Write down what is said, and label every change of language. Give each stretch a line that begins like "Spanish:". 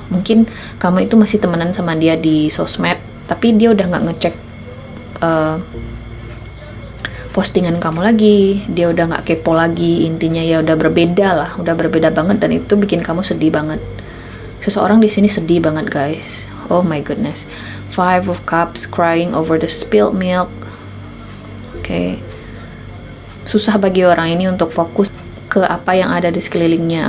Indonesian: Mungkin kamu itu masih temenan sama dia di sosmed, tapi dia udah nggak ngecek postingan kamu lagi. Dia udah nggak kepo lagi. Intinya ya udah berbeda lah, udah berbeda banget, dan itu bikin kamu sedih banget. Seseorang di sini sedih banget, guys.
English: Oh my goodness. Five of Cups, crying over the spilled milk.
Indonesian: Oke. Susah bagi orang ini untuk fokus ke apa yang ada di sekelilingnya.